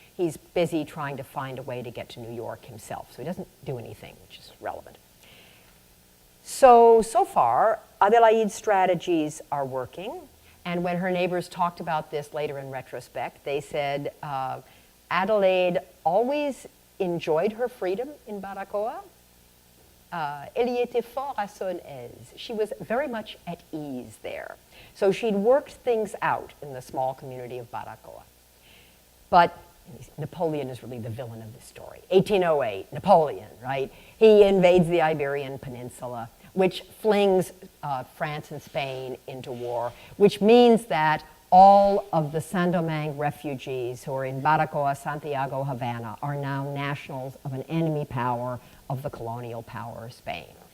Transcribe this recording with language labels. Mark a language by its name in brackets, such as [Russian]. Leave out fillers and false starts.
[English] He's busy trying to find a way to get to New York himself. So he doesn't do anything, which is relevant. So far, Adélaïde's strategies are working. And when her neighbors talked about this later in retrospect, they said Adélaïde always enjoyed her freedom in Baracoa. [French] Elle y était fort à son aise. [English] She was very much at ease there. So she'd worked things out in the small community of Baracoa. But Napoleon is really the villain of this story. 1808, Napoleon, right? He invades the Iberian Peninsula, which flings France and Spain into war, which means that all of the Saint-Domingue refugees who are in Baracoa, Santiago, Havana are now nationals of an enemy power of the colonial power of Spain.